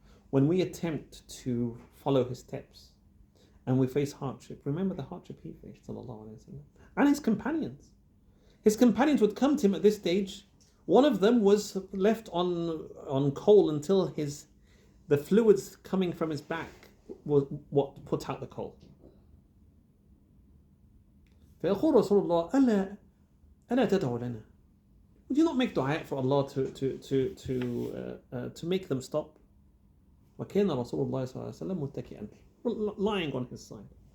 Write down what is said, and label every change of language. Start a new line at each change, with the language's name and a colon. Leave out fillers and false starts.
English: When we attempt to follow his steps and we face hardship, remember the hardship he faced, sallallahu alaihi wasallam, and his companions. His companions would come to him at this stage. One of them was left on coal until the fluids coming from his back was what put out the coal.
Arabic: فيقول رسول الله ألا تدعو لنا.
English: Would you not make dua for Allah to make them stop?
Arabic: وكان رسول الله صلى الله عليه وسلم متكئا,
English: lying on his side.